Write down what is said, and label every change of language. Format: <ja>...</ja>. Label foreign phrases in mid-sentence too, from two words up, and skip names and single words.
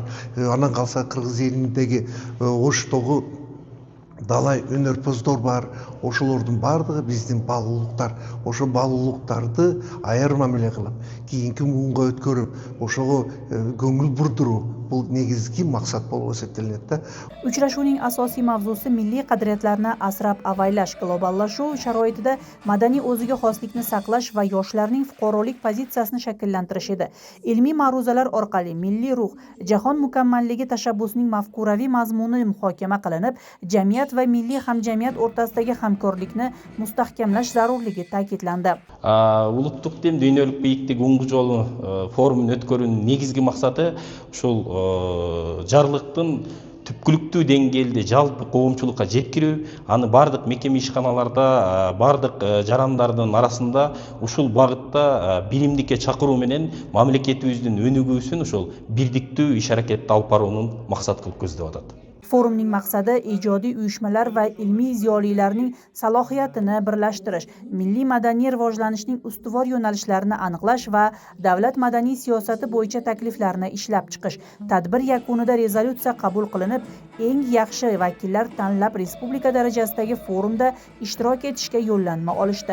<ky>Анан калса кыргыз элиндеги Оштогу далай өнөрпөздөр бар. Ошолордун бардыгы биздин баалуулуктар. Ошо баалуулуктарды айырма меле кылып, кийинки муунга өткөрүп, ошого көңүл бурдуруу бул негизги максат болуп эсептелет да.</ky> <uz>Uchrashuvning asosiy mavzusi milliy qadriyatlarni asrab-avaylash, globallashuv sharoitida madaniy o'ziga xoslikni saqlash va yoshlarning fuqarolik pozitsiyasini shakllantirish edi. Ilmiy ma'ruzalar orqali milliy ruh, jahon mukammalligi tashabbusining mafkuraviy mazmuni muhokama qilinib, jamiyat va milliy hamjamiyat o'rtasidagi hamkorlikni mustahkamlash zarurligi ta'kidlandi.</uz> <ky>Улуттук тем дүйнөлүк бийиктик уңгу жолу форумун өткөрүүнүн негизги максаты ушул жарлыктын түпкүлүктүү деңгээлде жалпы коомчулукка жеткирүү, аны бардык мекеме ишканаларда, бардык жарандардын арасында ушул багытта биримдикке чакыруу менен мамлекетибиздин өнүгүүсүн ушул бирдиктүү иш-аракетти алып баруунун максат кылып көздөп атат.</ky> <uz>Forumning maqsadi ijodiy uyushmalar va ilmiy ziyolilarning salohiyatini birlashtirish, milliy madaniy rivojlanishning ustuvor yo'nalishlarini aniqlash va davlat madaniy siyosati bo'yicha takliflarni ishlab chiqish. Tadbir yakunida rezolyutsiya qabul qilinib, eng yaxshi vakillar tanlab respublika darajasidagi forumda ishtirok etishga yo'llanma olishdi.</uz>